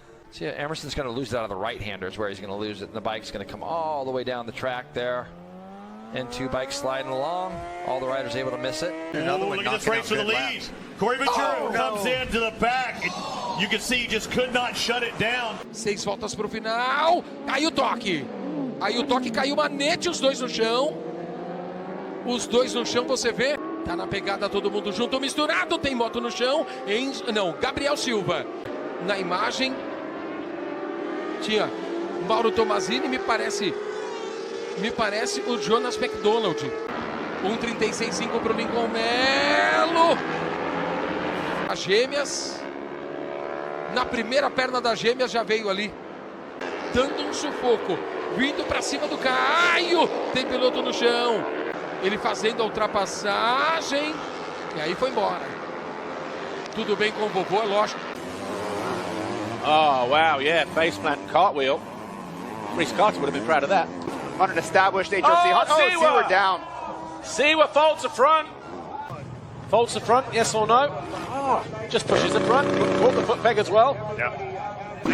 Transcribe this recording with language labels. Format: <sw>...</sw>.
<en>See, Emerson's going to lose it out of the right-handers where he's going to lose it, and the bike's going to come all the way down the track there. And 2 bikes sliding along. All the riders able to miss it. Another one. Look at this race for the lead. Corey Ventura comes in to the back. You can see he just could not shut it down.</en> <pt>6 voltas para o final. Aí o toque. Aí o toque caiu manete, os dois no chão. Os dois no chão, você vê. Tá na pegada todo mundo junto, misturado. Tem moto no chão. Não, Gabriel Silva. Na imagem tinha Mauro Tomasini, me parece o Jonas McDonald. 1:36.5 para o Lincoln Melo. As gêmeas. Na primeira perna das gêmeas já veio ali, dando um sufoco, vindo para cima do Caio. Tem piloto no chão. Ele fazendo a ultrapassagem. E aí foi embora. Tudo bem com o vovô, é lógico.</pt> <en>Oh, wow, yeah, face plant and cartwheel. Reese Carter would have been proud of that. On an established HRC. Seaward down. Seaward faults the front. Faults the front, yes or no? Oh, just pushes the front. Caught the foot peg as well. Yeah.</en>